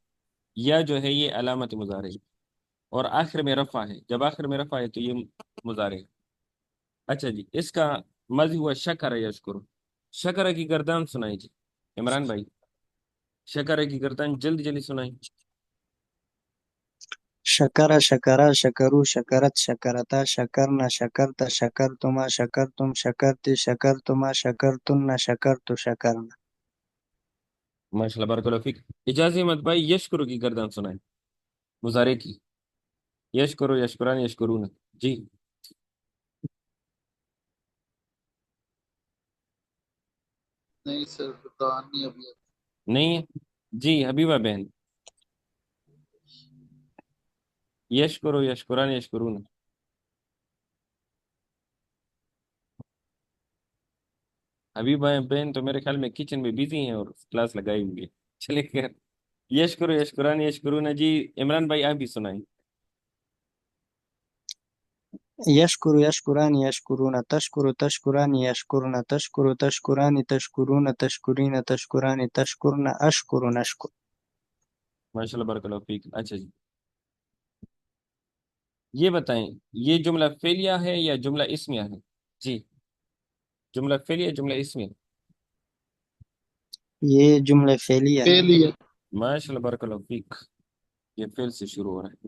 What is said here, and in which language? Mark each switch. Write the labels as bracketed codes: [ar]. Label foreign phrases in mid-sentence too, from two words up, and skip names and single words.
[ur] یا جو ہے یہ علامت مضارع ہے، اور آخر میں رفع ہے، جب آخر میں رفع ہے تو یہ مضارع ہے. اچھا جی اس کا ماضی ہوا [ar] شکر یشکر. [ur] شکر کی گردان سنائی جی عمران بھائی، شکر کی گردان جلدی جلدی سنائی. [ar] شکر شکرا شکرو شکرت شکرتا شکرنا شکرتا شکرتما شکرتم شکرتی شکرتما شکرتن شکرتو شکرنا. ماشاء اللہ بارک اللہ فیک. [ur] اجازت احمد بھائی یشکر کی گردان سنائیں مضارع کی. [ar] یشکرو یشکران یشکرون. جی [ur] نہیں سر بتا نہیں ابھی. نہیں ہے جی حبیبہ بہن، [ar] یشکرو یشکران یشکرون. [ur] حبیبہ بہن تو میرے خیال میں کچن میں بزی ہیں اور کلاس لگائی ہوئی ہے. چلے خیر، [ar] یشکرو یشکران یشکرون. [ur] جی عمران بھائی آپ بھی سنائیں. [ar] یشکر یشکران یشکرون تشکر تشکران یشکرن تشکر تشکران تشکرون تشکرین تشکران تشکرن اشکر نشکر. ماشاء اللہ بارک اللہ فیک. [ur] اچھا جی یہ بتائیں، یہ جملہ فعلیہ ہے یا جملہ اسمیہ ہے؟ جی، جملہ فعلیہ جملہ اسمیہ؟ یہ جملہ فعلیہ ہے۔ فعل ہی ہے۔ [ar] ماشاء اللہ، بارک اللہ فیک، [ur] یہ فعل سے شروع ہو رہا ہے۔